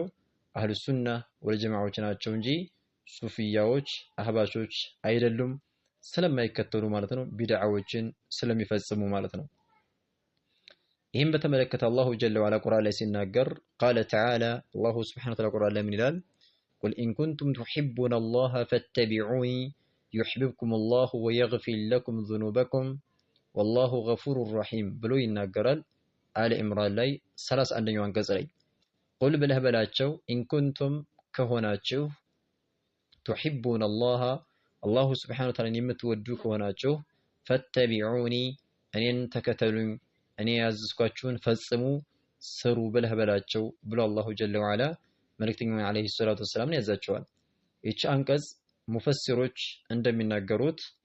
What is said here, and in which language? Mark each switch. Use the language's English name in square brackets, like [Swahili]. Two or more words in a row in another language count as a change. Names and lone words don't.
[Amharic] አህሉ ሱና ወልጀማዓዎች ናቸው እንጂ ሱፊያዎች አህባሾች አይደሉም። ስለማይከተሉ ማለት ነው ቢድዓዎችን ስለሚፈጽሙ ማለት ነው። ይህም በተመለከተ [Arabic] الله جل وعلا [Amharic] ቁርአን ላይ ሲናገር [Arabic] قال تعالى الله سبحانه وتعالى [Amharic] ቁርአን ላይ ምን ይላል? [Arabic] قل إن كنتم تحبون الله فاتبعوني يحببكم الله ويغفر لكم ذنوبكم والله غفور رحيم [Amharic] ብሎ ይናገራል። አለ ኢምራን ላይ 31ኛው አንቀጽ ላይ ቁል ብለህ በላቸው [Arabic] إن كنتم [Amharic] ከሆናችሁ [Arabic] تحبون الله الله سبحانه وتعالى [Amharic] የምትወዱ ከሆናችሁ ፈተቢዑኒ እኔን ተከተሉኝ እኔ ያዘዝኳችሁን ፈጽሙ ስሩ ብለህ በላቸው ብሎ [Arabic] الله جل وعلا [Amharic] መልእክተኛው [Arabic] عليه الصلاة والسلام [Amharic] ያዛቸዋል። እቺ አንቀጽ ሙፈሲሮች እንደሚናገሩት